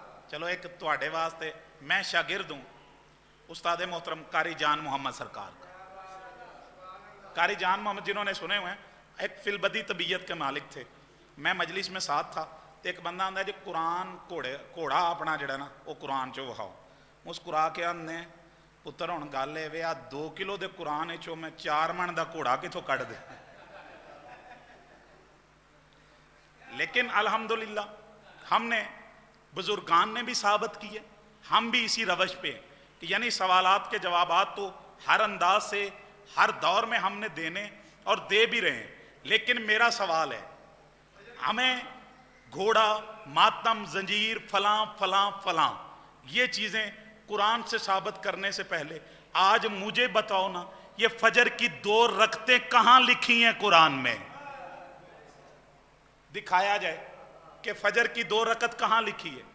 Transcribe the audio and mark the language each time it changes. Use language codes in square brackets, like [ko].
[ur] چلو ایک تواڈے واسطے میں شاگرد ہوں استاد محترم قاری جان محمد سرکار کا. قاری جان محمد جنہوں نے سنے ہوئے ہیں ایک فی البدی طبیعت کے مالک تھے. میں مجلس میں ساتھ تھا تو ایک بندہ آندا ہے جی [pa] قرآن گھوڑا اپنا جڑا نا وہ قرآن چو وکھاؤ. مسکرا کے آندے پتر ہن گل اے وے آ 2 کلو دے قرآن چو میں 4 من دا گھوڑا کتھوں کڈ دے. [ur] لیکن الحمدللہ ہم نے بزرگان نے بھی ثابت کی ہے, ہم بھی اسی روش پہ ہیں کہ یعنی سوالات کے جوابات تو ہر انداز سے ہر دور میں ہم نے دینے اور دے بھی رہے ہیں. لیکن میرا سوال ہے ہمیں گھوڑا, ماتم, زنجیر, فلاں فلاں فلاں یہ چیزیں قرآن سے ثابت کرنے سے پہلے آج مجھے بتاؤ نا یہ فجر کی 2 رکعتیں کہاں لکھی ہیں قرآن میں؟ دکھایا جائے کہ فجر کی 2 رکعت کہاں لکھی ہے.